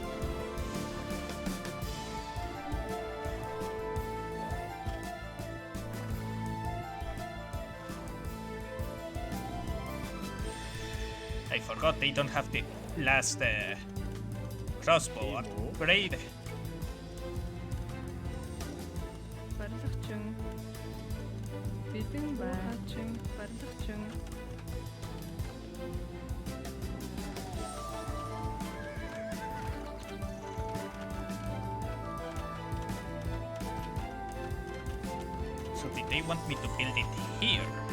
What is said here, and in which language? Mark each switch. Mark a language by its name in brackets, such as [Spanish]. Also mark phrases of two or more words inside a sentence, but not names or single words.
[English] I forgot they don't have the last crossbow upgrade. [Mongolian] барилгачин, бэлэн барилгачин, барилгачин, [English] So did they want me to build it here?